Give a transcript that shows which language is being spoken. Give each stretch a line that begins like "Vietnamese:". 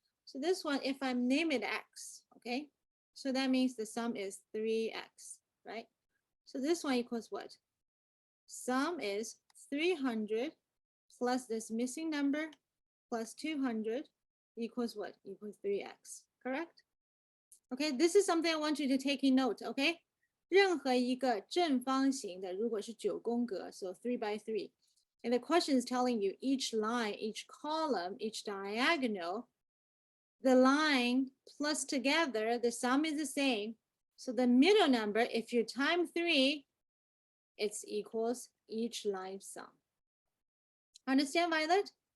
English: So this one, if I name it x, okay? So that means the sum is 3x, right? So this one equals what? Sum is 300 plus this missing number plus 200 equals what? Equals 3x, correct? Okay, this is something I want you to take in note, okay?
Chinese: 任何一个正方形的，如果是9宫格
English: so 3 by 3. And the question is telling you each line, each column, each diagonal, the line plus together, the sum is the same. So the middle number, if you time 3, it's equals each line sum. Understand, Violet?